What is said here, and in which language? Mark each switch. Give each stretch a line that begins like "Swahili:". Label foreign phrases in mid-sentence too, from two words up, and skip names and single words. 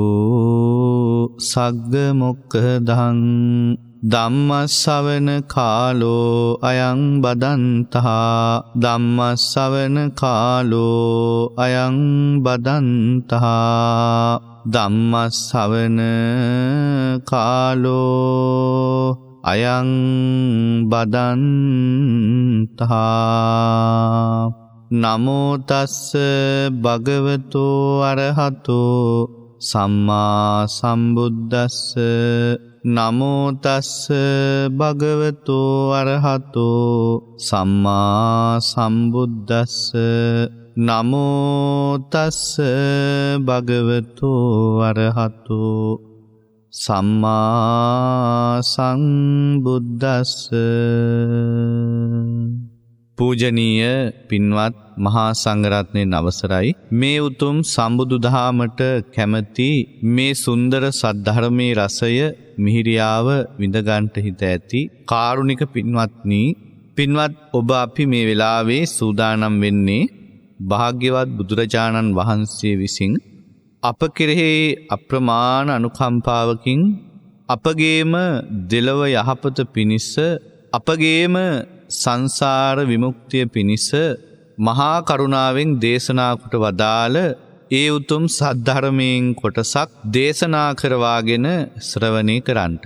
Pali: සග්ග මොක්ඛදං ධම්මස්සවන කාලෝ අයං බදන්තා ධම්මස්සවන කාලෝ අයං බදන්තා ධම්මස්සවන කාලෝ අයං බදන්තා නමෝ තස්ස භගවතෝ අරහතෝ සම්මා සම්බුද්දස්ස නමෝ තස්ස භගවතෝ අරහතෝ සම්මා සම්බුද්දස්ස නමෝ තස්ස භගවතෝ අරහතෝ සම්මා සම්බුද්දස්ස.
Sinhala: පූජනීය පින්වත් මහා සංඝරත්නයන් අවසරයි. මේ උතුම් සම්බුදු දහමට කැමැති මේ සුන්දර සද්ධර්මයේ රසය මිහිරියාව විඳගන්ට හිත ඇති කාරුණික පින්වත්නි, පින්වත් ඔබ අපි මේ වෙලාවේ සූදානම් වෙන්නේ භාග්‍යවත් බුදුරජාණන් වහන්සේ විසින් අප කෙරෙහි අප්‍රමාණ අනුකම්පාවකින් අපගේම දෙලොව යහපත පිණිස අපගේම සංසාර විමුක්තිය පිණිස මහා කරුණාවෙන් දේශනා කොට වදාළ ඒ උතුම් සද්ධර්මයෙන් කොටසක් දේශනා කරවාගෙන ශ්‍රවණය කරන්ට.